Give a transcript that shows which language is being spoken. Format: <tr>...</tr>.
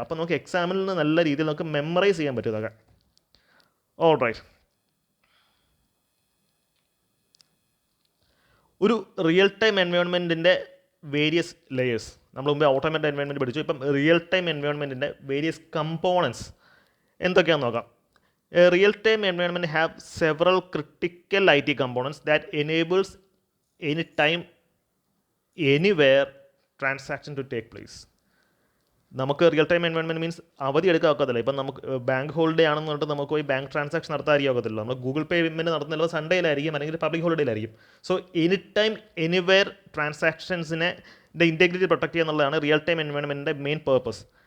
<ml>അപ്പോൾ നമുക്ക് എക്സാമിൽ നിന്ന് നല്ല രീതിയിൽ നമുക്ക് മെമ്മറൈസ് ചെയ്യാൻ പറ്റും ഇതൊക്കെ. All right. ഒരു റിയൽ ടൈം എൻവയോൺമെൻറ്റിൻ്റെ വേരിയസ് ലെയേഴ്സ്. നമ്മൾ മുമ്പ് ഓട്ടോമേറ്റഡ് എൻവയോൺമെൻറ്റ് പഠിച്ചു. ഇപ്പം റിയൽ ടൈം എൻവയോൺമെൻറ്റിൻ്റെ വേരിയസ് കമ്പോണൻസ് എന്തൊക്കെയാണെന്ന് നോക്കാം.</ml> <en>A real time environment have several critical IT components that enables any time anywhere transaction to take place.</en> <ml>നമുക്ക് റിയൽ ടൈം എൻവയോൺമെൻറ്റ് മീൻസ് അവധി എടുക്കാൻ ഒക്കത്തില്ല. ഇപ്പം നമുക്ക് ബാങ്ക് ഹോളിഡേ ആണെന്ന് പറഞ്ഞിട്ട് നമുക്ക് പോയി ബാങ്ക് ട്രാൻസാക്ഷൻ നടത്താൻ ഒക്കത്തില്ല. നമ്മൾ ഗൂഗിൾ പേയ്മെൻറ്റ് നടത്തുന്നത് സൺഡേയിലായിരിക്കും, അല്ലെങ്കിൽ public ഹോളിഡേയിലായിരിക്കും. So any time anywhere ട്രാൻസാക്ഷൻസിനെ integrity protect ചെയ്യുക എന്നുള്ളതാണ് റിയൽ ടൈം എൻവയോൺമെൻറ്റിൻ്റെ മെയിൻ പേർപ്പസ്.</ml>